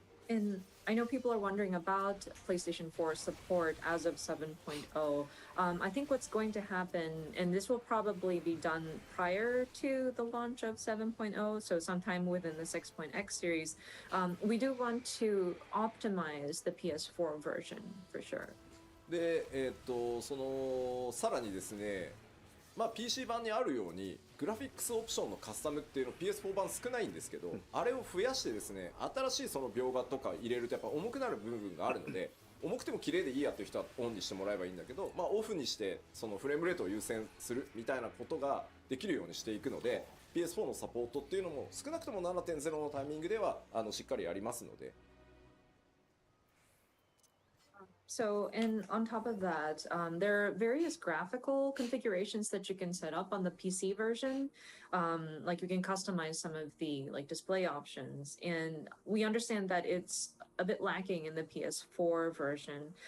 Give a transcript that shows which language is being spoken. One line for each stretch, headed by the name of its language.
English: And I know people are wondering about PlayStation 4 support as of 7.0. I think what's going to happen, and this will probably be done prior to the launch of 7.0, so sometime within the 6.x series, we do want to optimize the PS4 version for sure.
Japanese: で、さらにですね、まあ、PC 版にあるようにグラフィックスオプションのカスタムっていうの PS4 版少ないんですけど、あれを増やしてですね新しいその描画とか入れるとやっぱ重くなる部分があるので重くても綺麗でいいやっていう人はオンにしてもらえばいいんだけど、まあ、オフにしてそのフレームレートを優先するみたいなことができるようにしていくので PS4 のサポートっていうのも少なくとも 7.0 のタイミングではしっかりやりますので。
English: So, and on top of that, there are various graphical configurations that you can set up on the PC version. Like you can customize some of the like display options, and we understand that it's a bit lacking in the PS4 version.